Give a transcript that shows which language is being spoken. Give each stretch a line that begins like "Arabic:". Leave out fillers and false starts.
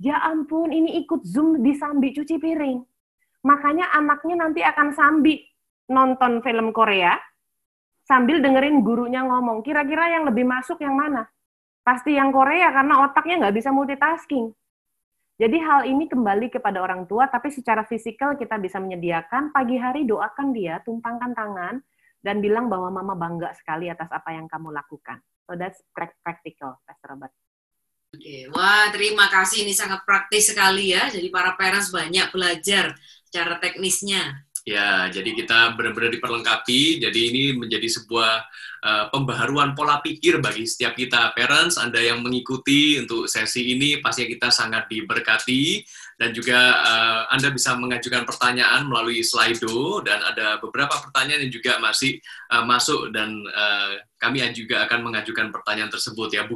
Indonesian: Ya ampun, ini ikut Zoom disambi cuci piring. Makanya anaknya nanti akan sambi nonton film Korea, sambil dengerin gurunya ngomong, kira-kira yang lebih masuk yang mana? Pasti yang Korea, karena otaknya nggak bisa multitasking. Jadi hal ini kembali kepada orang tua, tapi secara fisikal kita bisa menyediakan, pagi hari doakan dia, tumpangkan tangan, dan bilang bahwa mama bangga sekali atas apa yang kamu lakukan.
English: So that's practical, Pastor Robert.
Indonesian: Oke, wah terima kasih, ini sangat praktis sekali ya, jadi para parents banyak belajar secara teknisnya. Ya, jadi kita benar-benar diperlengkapi, jadi ini menjadi sebuah pembaharuan pola pikir bagi setiap kita. Parents, Anda yang mengikuti untuk sesi ini, pastinya kita sangat diberkati, dan juga Anda bisa mengajukan pertanyaan melalui Slido, dan ada beberapa pertanyaan yang juga masih masuk, dan kami juga akan mengajukan pertanyaan tersebut ya.